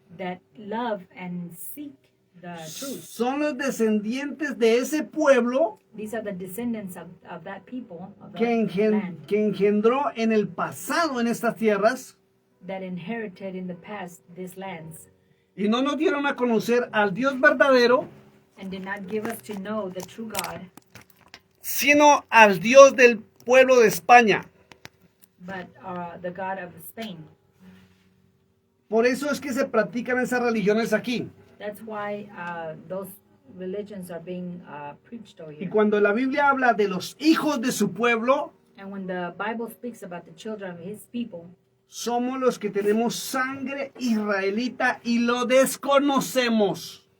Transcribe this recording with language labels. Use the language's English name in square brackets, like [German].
[English] that love and seek the truth. [Spanish] son los descendientes de ese pueblo [English] These are the descendants of that people, of that [Spanish] que engendró en el pasado en estas tierras [English] that inherited in the past these lands [Spanish] y no nos dieron a conocer al Dios verdadero, [English] and did not give us to know the true God, [Spanish] sino al Dios del pueblo de España. [English] but the God of Spain. [Spanish] Por eso es que se practican esas religiones aquí. [English] That's why those religions are being preached over [Spanish] Y [English] here. [Spanish] cuando la Biblia habla de los hijos de su pueblo, [English] And when the Bible speaks about the children of his people, [Spanish] somos los que tenemos sangre israelita y lo desconocemos.